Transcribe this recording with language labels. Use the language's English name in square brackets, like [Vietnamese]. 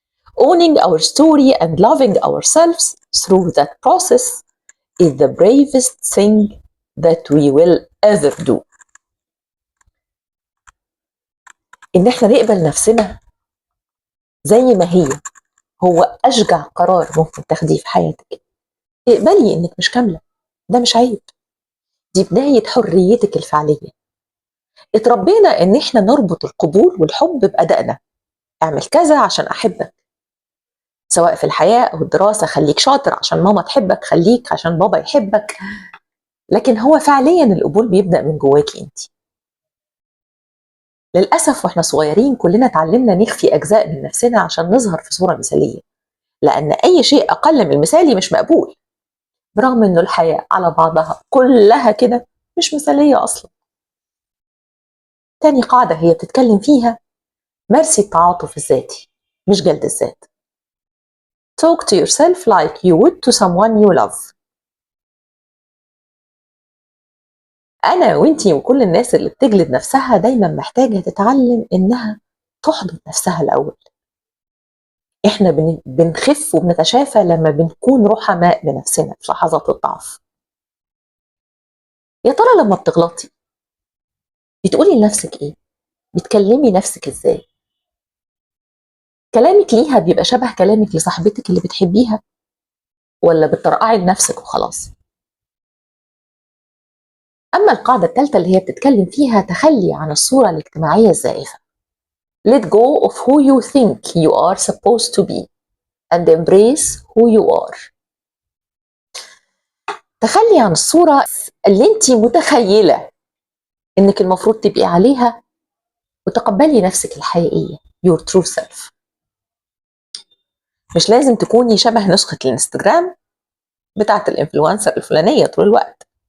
[English] Owning our story and loving ourselves through that process is the bravest thing that we will ever do. [Arabic] إن إحنا نقبل نفسنا زي ما هي هو أشجع قرار ممكن تاخديه في حياتك. اقبلي إنك مش كاملة، ده مش عيب، دي بداية حريتك الفعلية. اتربينا إن إحنا نربط القبول والحب بأدائنا، اعمل كذا عشان أحبك، سواء في الحياة أو الدراسة، خليك شاطر عشان ماما تحبك، خليك عشان بابا يحبك. لكن هو فعليا القبول بيبدأ من جواكي أنت. للأسف وإحنا صغيرين كلنا اتعلمنا نخفي أجزاء من نفسنا عشان نظهر في صورة مثالية، لأن أي شيء أقل من المثالي مش مقبول، برغم إنه الحياة على بعضها كلها كده مش مثالية أصلا. تاني قاعدة هي بتتكلم فيها مارسي التعاطف الذاتي مش جلد الذات. [English] Talk to yourself like you would to someone you love. [Arabic] أنا وإنتي وكل الناس اللي بتجلد نفسها دايما محتاجة تتعلم إنها تحضن نفسها الأول. إحنا بنخف وبنتشافى لما بنكون رحماء بنفسنا في لحظات الضعف. يا ترى لما بتغلطي بتقولي لنفسك إيه؟ بتكلمي نفسك إزاي؟ كلامك ليها بيبقى شبه كلامك لصاحبتك اللي بتحبيها، ولا بترقعي لنفسك وخلاص؟ أما القاعدة الثالثة اللي هي بتتكلم فيها تخلي عن الصورة الاجتماعية الزائفة. [English] Let go of who you think you are supposed to be and embrace who you are. [Arabic] تخلي عن الصورة اللي انت متخيلة انك المفروض تبقي عليها، وتقبلي نفسك الحقيقية [English] your true self. [Arabic] مش لازم تكوني شبه نسخة الانستجرام بتاعت الانفلونسر الفلانية طول الوقت.